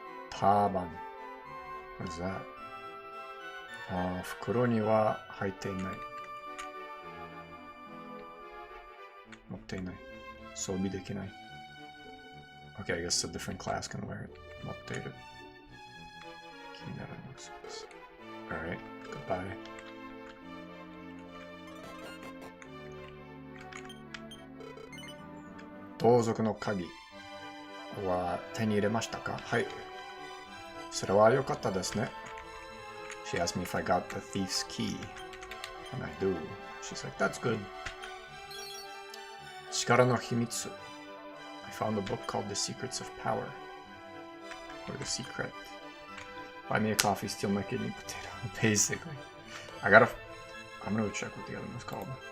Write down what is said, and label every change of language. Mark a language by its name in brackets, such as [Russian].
[English] Taban. What is that? [Japanese] 袋には入っていない。持っていない。装備できない。 [English] Okay, I guess a different class can wear it. [Japanese] 持っている。気にならないそうです。 [English] Alright, goodbye. [Japanese] 盗賊の鍵は手に入れましたか？はい。それは良かったですね。 [English] She asked me if I got the thief's key. And I do. She's like, that's good. [Japanese] 力の秘密. [English] I found a book called The Secrets of Power. Or The Secret. Buy me a coffee, steal my kidney potato. Basically. I'm gonna go check what the other one's called.